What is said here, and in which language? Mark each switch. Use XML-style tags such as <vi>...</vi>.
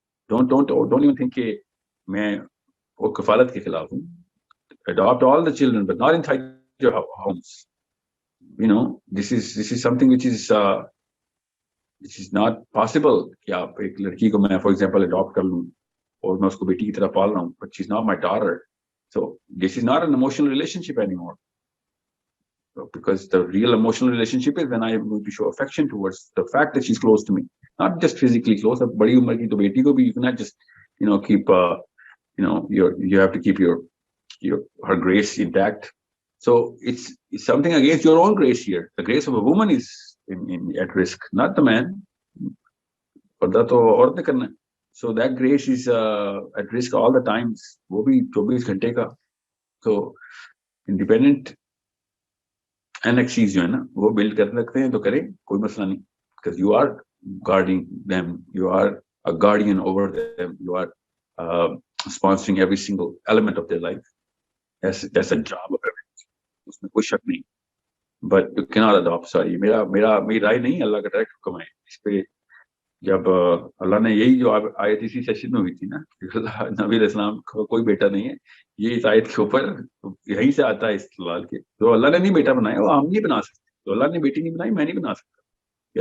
<en>don't even think</en> <hi>कि मैं वो कफालत के खिलाफ हूँ।</hi> <en>Adopt all the children but not inside your homes. this is something which is not possible</en> <hi>कि आप एक लड़की को मैं फॉर एग्जांपल अडॉप्ट कर लूं और मैं उसको बेटी की तरह पाल रहा हूं,</hi> <en>but she's not my daughter. So this is not an emotional relationship anymore. So, because the real emotional relationship is when I am going to show affection towards the fact that she's close to me, not just physically close.</en> <hi>अब बड़ी उम्र की तो बेटी को भी</hi> <en>you cannot just keep you have to keep your her grace intact. So it's something against your own grace here. The grace of a woman is at risk, not the man.</en> <hi>पर्दा तो औरत ने करना है.</hi> <en>So that grace is at risk all the times.</en> <hi>वो भी 24 घंटे का.</hi> <en>So independent annexes</en> <hi>जो है ना वो build कर सकते हैं तो करें, कोई मसला नहीं.</hi> <en>Because you are guarding them, you are a guardian over them, you are sponsoring every single element of their life. That's a job of everyone.</en> <hi>उसमें कोई शक नहीं.</hi> <en>But you cannot adopt.</en> <hi>Sorry, मेरी राय नहीं, अल्लाह का डायरेक्ट हुक्म है इस पे. जब अल्लाह ने यही जो आयत इसी सेशन में हुई थी ना, नबी इस्लाम का कोई बेटा नहीं है, ये इस आयत के ऊपर यहीं से आता है इस सवाल के. तो अल्लाह ने नहीं बेटा बनाया, वो हम नहीं बना सकते. तो अल्लाह ने बेटी नहीं बनाई, मैं नहीं बना सकता.</hi>